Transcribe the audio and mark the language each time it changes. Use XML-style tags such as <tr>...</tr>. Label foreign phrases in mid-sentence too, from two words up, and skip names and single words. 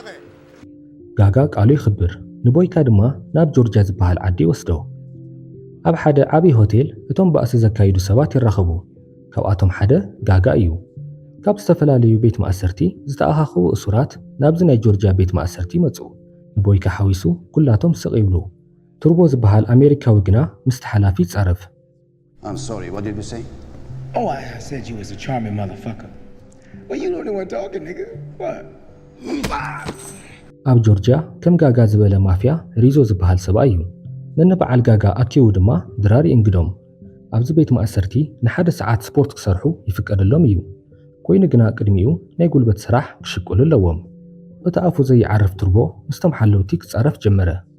<ti>ጋጋ ቃሉ ይኽብር ንቦይካ ድማ ናብ ጆርጅያ ዝበሃል ዓዲ ወስዶ ኣብ ሓደ ዓብይ ሆቴል እቶም ባእሲ ዘካይዱ ሰባት ይራኸቡ ካብኣቶም ሓደ ጋጋ እዩ ካብ ዝተፈላለዩ ቤት ማእሰርቲ ዝተኣኻኽቡ እሱራት ናብዚ ናይ ጆርጅያ ቤት ማእሰርቲ መፁ ንቦይካ ሓዊሱ ኩላቶም ስቕ ይብሉ ቱርቦ ዝበሃል ኣሜሪካዊ ግና ምስቲ ሓላፊ ይፃረፍ</ti> <en>I'm sorry, what did you say? Oh, I said you was a charming motherfucker. Well, you the only one talking, nigga. What?</en> <ti>ኣብ ጆርጅያ ከም ጋጋ ዝበለ ማፍያ ሪዞ ዝበሃል ሰብኣይ እዩ ነንበዓል ጋጋ ኣኪቡ ድማ ድራር ይእንግዶም ኣብዚ ቤት ማእሰርቲ ንሓደ ሰዓት ስፖርት ክሰርሑ ይፍቀደሎም እዩ ኮይኑ ግና ቅድሚኡ ናይ ጉልበት ስራሕ ክሽቅሉ ኣለዎም እቲ ኣፉ ዘይዓርፍ ቱርቦ ምስቶም ሓለውቲ ክፃረፍ ጀመረ</ti>